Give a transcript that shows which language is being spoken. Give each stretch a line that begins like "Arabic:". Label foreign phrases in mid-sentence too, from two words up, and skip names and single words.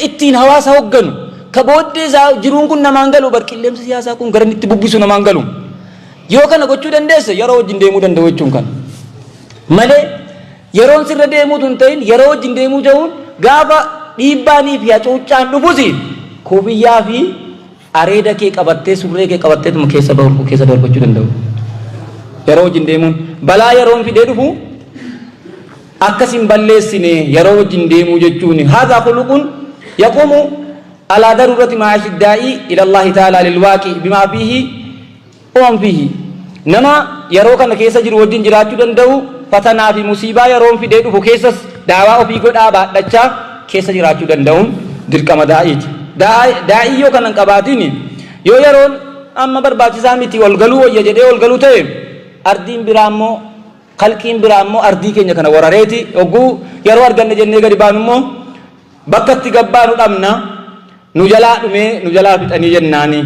Oromo: ittiin hawaasa hogganu ka booddee jiruun kun namaan galu barqilleemsa siyaasaa kun gara itti bubbisu namaan galu yoo kana gochuu dandeesse yeroo wajjin deemuu danda'u jechuun kan malee yeroon sirra deemuu tun ta'in yeroo wajjin deemuu ta'uun gaafa dhiibbaanii fi hacuuccaan dhufusi kofiyyaa fi areeda kee qabattee surree kee qabattee tuma keessa darbachuu danda'u yeroo wajjin deemuun balaa yeroon fidee dhufu akkasin balleessine yeroo wajjin deemuu jechuun haadha
Arabic: خلق يقوم على ضرورة معايشة الداعي إلى الله تعالى للواقع بما فيه وفيه
Oromo: nama yeroo kana keessa jiru wajjin jiraachuu danda'u fatanaa fi musiibaa yeroo fidee dhufu keessas daawaa ofii godhaa baadhachaa keessa jiraachuu danda'uun dirqama da'iiti. daa'ii yoo kanan qabaatiin yoo yeroon amma barbaachisaa miti ol galuu wayya jedhee ol galuu ta'e ardiin biraa immoo kalqiin biraa immoo ardii keenya kana warareeti ogguu yeroo arganne jennee gadi baanu immoo bakka itti gabbaanu dhabna nu jalaa dhumee nu jalaa fixanii jennaani.